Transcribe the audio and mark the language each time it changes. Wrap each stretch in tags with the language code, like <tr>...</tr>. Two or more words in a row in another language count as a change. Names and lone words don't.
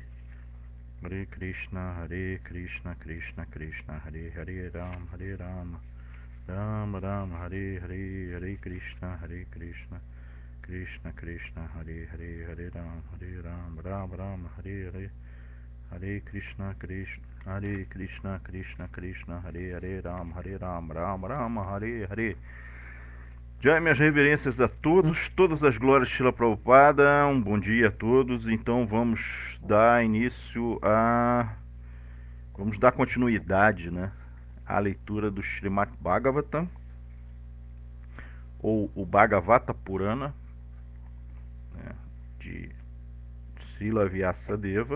<sa>हरे कृष्ण, कृष्ण हरे राम, राम राम, हरे हरे. हरे कृष्ण, कृष्ण हरे राम, राम राम, हरे हरे. हरे कृष्ण, कृष्ण हरे राम, राम राम, हरे हरे.</sa> <pt>Já minhas reverências a todos, todas as glórias de Srila Prabhupada, um bom dia a todos. Então vamos dar início vamos dar continuidade, né, à leitura do Srimad Bhagavatam, ou o Bhagavata Purana, né, de Srila Vyasadeva.</pt>